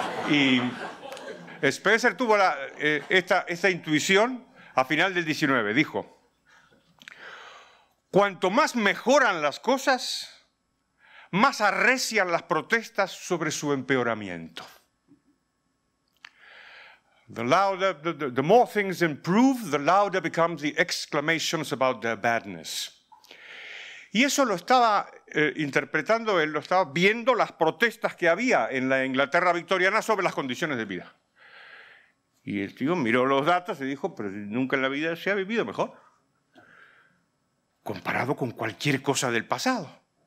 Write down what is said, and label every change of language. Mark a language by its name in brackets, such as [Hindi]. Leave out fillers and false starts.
[Spanish] Y Spencer tuvo esta intuición a final del 19. Dijo: cuanto más mejoran las cosas, más arrecian las protestas sobre su empeoramiento. [English] The more things improve, the louder becomes the exclamations about their badness. [Spanish] Y eso lo estaba interpretando, él lo estaba viendo las protestas que había en la Inglaterra victoriana sobre las condiciones de vida. Y el tío miró los datos y dijo: pero nunca en la vida se ha vivido mejor, comparado con cualquier cosa del pasado.